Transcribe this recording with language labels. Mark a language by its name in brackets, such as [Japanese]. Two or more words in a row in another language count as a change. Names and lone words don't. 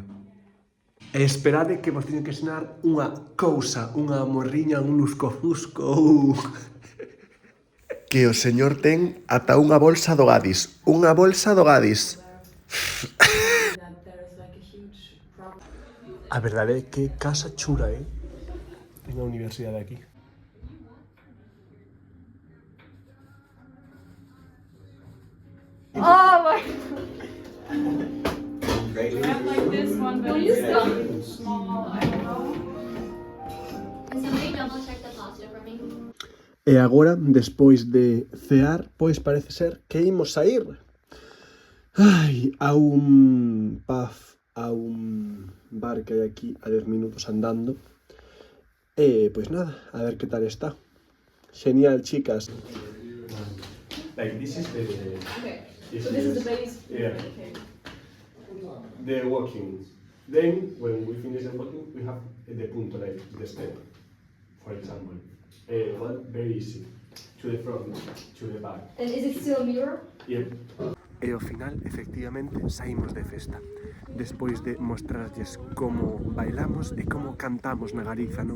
[Galician] E esperade que vos teño que ensinar unha cousa, unha morriña, un lusco-fusco. Que o señor ten ata unha bolsa do Gadis. Unha bolsa do Gadis. A verdade é que casa chula, en a universidade aquí. [English] Oh my God. I have like this one, but it's small. I don't know. Can somebody double check the pasta for me? [Galician] E agora, despois de cear, pois parece ser que imos sair. Ai, a un pub, a un bar que hai aquí a 10 minutos andando. E pois nada, a ver que tal está. Genial, chicas. [English] Like this is the... Okay. So this is the base. Yeah. Okay. The walking. Then, when we finish the bottom, we have the punto, like the step, for example. Well, very easy. To the front, to the back. And is it still a mirror? Yep. [Galician] E ao final, efectivamente, saímos de festa. Despois de mostrarlles como bailamos e como cantamos na Galiza, non?